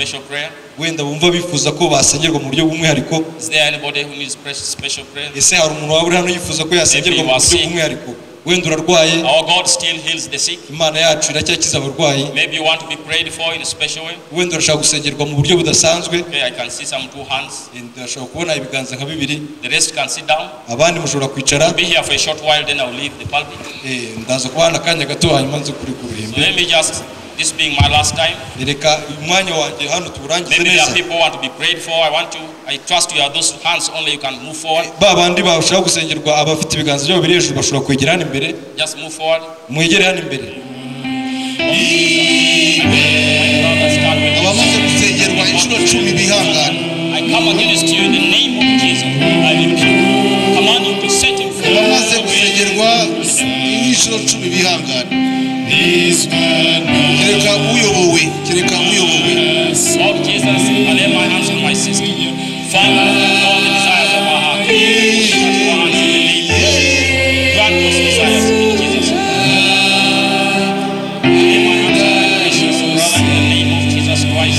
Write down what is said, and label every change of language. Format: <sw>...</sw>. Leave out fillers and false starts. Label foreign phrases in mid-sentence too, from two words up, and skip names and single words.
<en>prayer?</en> <rw>wenda bumva bifuza ko basengerwa mu buryo bw'umwihariko.</rw> <en>Is there anybody who needs special prayer?</en> <rw>Ese hari umuntu waba uri hano yifuza ko yasengerwa mu buryo bw'umwihariko? Wenda urarwaye.</rw> <en>Our God still heals the sick.</en> <rw>Imana yacu iracyakiza abarwayi.</rw> <en>Maybe you want to be prayed for in a special way.</en> <rw>Wenda urashaka gusengerwa mu buryo budasanzwe.</rw> <en>Okay, I can see some 2 hands.</en> <rw>Ndashaka kubona ibiganza nka bibiri.</rw> <en>The rest can sit down.</en> <rw>Abandi mushobora kwicara.</rw> <en>Be here for a short while, then I will leave the pulpit.</en> <rw>Ndaza kubana akanya gato hanyuma nze kuri kuruhimbi.</rw> <en>So let me just, this being my last time.</en> <rw>Reka umwanya wanjye hano turangize neza.</rw> <en>Maybe there are people who want to be prayed for. I trust you are those hands only, you can move forward.</en> <rw>Babandi bashaka gusengerwa abafite ibiganza byabo biri hejuru bashobora kwegera hano imbere.</rw> <en>Just move forward.</en> <rw>Mwegere hano imbere. Abamaze gusengerwa inshuro 10 bihangana.</rw> <en>I come against you in the name of Jesus. I rebuke. Command you to set him free.</en> <rw>Abamaze gusengerwa inshuro 10 bihangana. Kereka uyobowe.</rw> <en>Lord Jesus, I lay my hands on my sister. Father, all the desires of our heart. Touch our hands in the name of Jesus. Grant those desires in Jesus' name. I lay my hands on my precious brother in the name of Jesus Christ.</en>